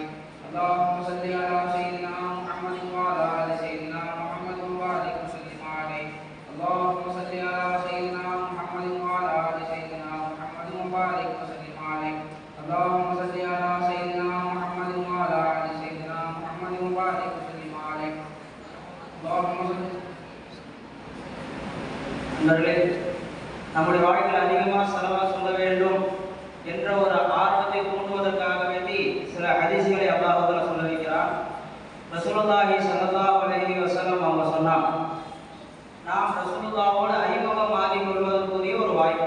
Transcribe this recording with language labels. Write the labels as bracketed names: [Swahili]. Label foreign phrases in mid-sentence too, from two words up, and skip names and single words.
[Arabic] اللهم صل على سيدنا محمد وعلى سيدنا محمد وبارك وسلم عليه. اللهم صل على سيدنا محمد وعلى سيدنا محمد وبارك وسلم عليه. اللهم صل على سيدنا محمد وعلى سيدنا محمد وبارك وسلم عليه. [Tamil] Allahumma நண்பர்களே, நம்முடைய வாழ்க்கையில் அதிகமாக ஸலவாத் சொல்ல வேண்டும் என்ற ஒரு ஆர்வத்தை தூண்டுவதற்காக வேண்டி சில ஹதீஸ்களை அல்லாஹ் தஆலா சொல்ல வைக்கிறான். ரசூலுல்லாஹி [Arabic] صلى الله عليه وسلم [Tamil] அவங்க சொன்னாங்க, நாம் ரசூலுல்லாஹோடு அறிமுகம் ஆகிக் கொள்வதற்குரிய ஒரு வாய்ப்பு.